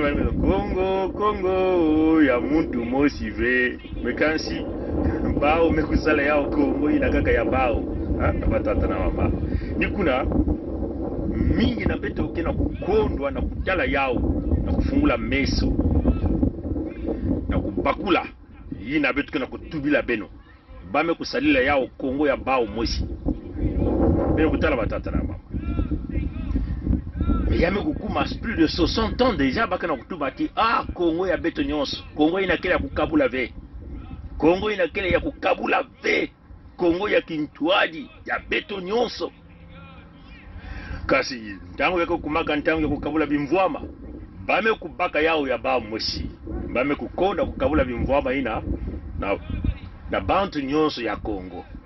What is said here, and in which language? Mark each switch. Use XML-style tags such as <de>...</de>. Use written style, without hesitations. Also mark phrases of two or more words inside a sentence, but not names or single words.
<ktu>bana Kongo ya muntu mosi ve mekansi bao mekusala yao Kongo ina kaka ya bao batata na mama nikuna mingi na beto ukena kukondwa na kutala yao na kufungula meso na kubakula yina beto kena kutubila beno bame kusalila yao Kongo ya bao mosi beno kutala batata na mama yame kukuma</ktu> <fr>plus de 60 ans déjà</fr> <ktu>bakana kutubati Kongo ya beto nyonso Kongo ina kele ya kukabula ve Kongo ina kele ya kukabula ve Kongo ya kintwadi ya beto nyonso kasi ntango yako kumaka ntango ya kukabula bimvwama bame kubaka yao ya ba mosi bame kukonda kukabula bimvwama ina na bantu nyonso ya Kongo</ktu>